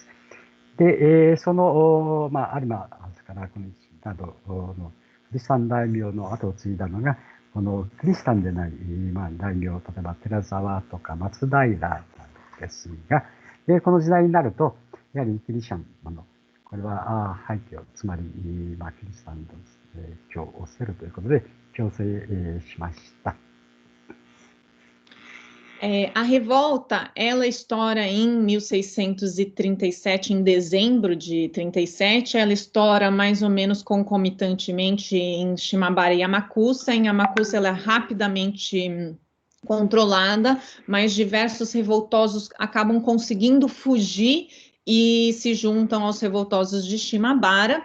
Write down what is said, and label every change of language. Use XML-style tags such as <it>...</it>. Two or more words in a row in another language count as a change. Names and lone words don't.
<ja>で、その、有馬、それから小西などのキリシタン大名の後を継いだのが、このキリシタンでない、大名、例えば寺沢とか松平ですが、この時代になると、やはりギリシャのこれは廃墟、つまり、キリシタンの教を捨てるということで強制しました。</ja> <pt>A revolta, ela estoura em 1637, em dezembro de 37, ela estoura mais ou menos concomitantemente em Shimabara e Amakusa. Em Amakusa ela é rapidamente controlada, mas diversos revoltosos acabam conseguindo fugir e se juntam aos revoltosos de Shimabara.</pt>